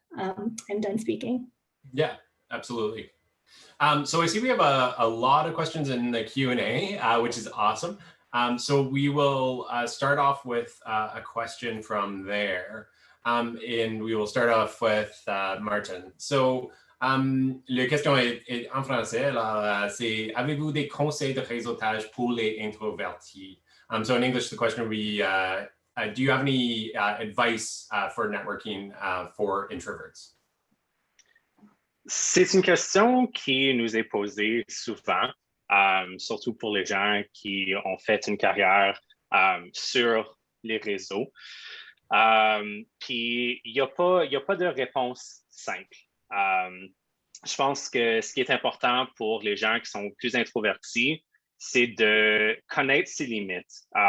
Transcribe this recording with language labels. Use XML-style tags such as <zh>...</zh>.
<en>I'm done speaking. Yeah, absolutely. So I see we have a lot of questions in the Q&A, which is awesome. So we will start off with a question from there. And we will start off with Martin.</en> <fr>So la question est en français. Alors, c'est avez-vous des conseils de réseautage pour les introvertis?</fr> <en>So in English, the question would be, do you have any advice for networking for introverts?</en> <fr>C'est une question qui nous est posée souvent, surtout pour les gens qui ont fait une carrière sur les réseaux. Puis, il n'y a pas de réponse simple. Je pense que ce qui est important pour les gens qui sont plus introvertis, c'est de connaître ses limites,</fr>